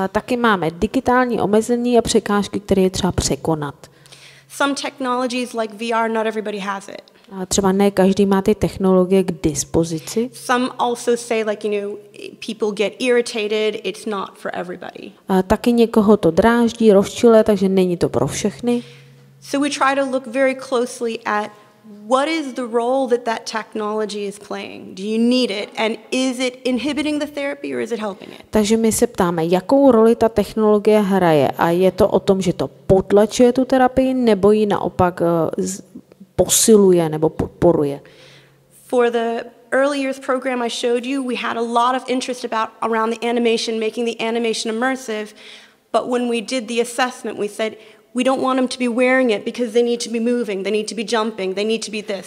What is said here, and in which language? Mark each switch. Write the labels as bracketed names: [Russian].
[Czech] Taky máme digitální omezení a překážky, které je třeba překonat. [English] Some technologies like VR, not everybody has it. [Czech] Třeba ne každý má ty technologie k dispozici. [English] Some also say people get irritated, it's not for everybody. [Czech] Taky někoho to dráždí, rozčiluje, takže není to pro všechny. [English] So we try to look very closely at what is the role that technology is playing? Do you need it? And is it inhibiting the therapy or is it helping it? [Czech] Takže my se ptáme, jakou roli ta technologie hraje a je to o tom, že to potlačuje tu terapii nebo ji naopak posiluje nebo podporuje. [English] For the early years program I showed you, we had a lot of interest around the animation, making the animation immersive, but when we did the assessment, we said we don't want them to be wearing it because they need to be moving, they need to be jumping, they need to be this.